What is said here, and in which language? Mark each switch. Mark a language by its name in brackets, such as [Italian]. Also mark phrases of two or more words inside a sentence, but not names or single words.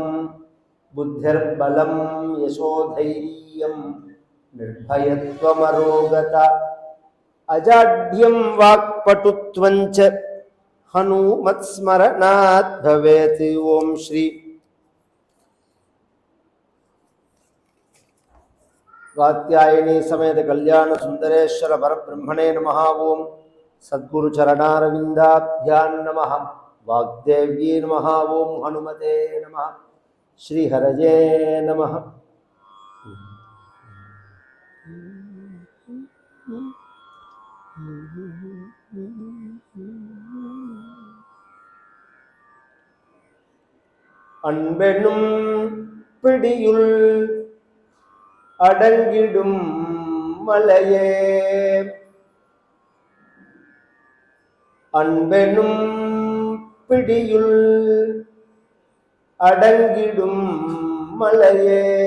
[Sanskrit] बुद्धिर्बलं यशोधैर्यं निर्भयत्वमरोगता अजाड्यं वाक्पटुत्वं च हनुमत्स्मरणात् भवेत्। ओम श्री कात्यायनी समेत कल्याण सुंदरेश्वर परब्रह्मणे नमः। ओम सद्गुरु चरणारविन्दाभ्यां नमः. वाग्देव्यै नमः। ओम् हनुमते नमः. श्रीहरये नमः. [Tamil] அன்பெனும் பிடியுள் அடங்கிடும் மலையே, அன்பெனும் பிடியுள் அடங்கிடும் மலையே,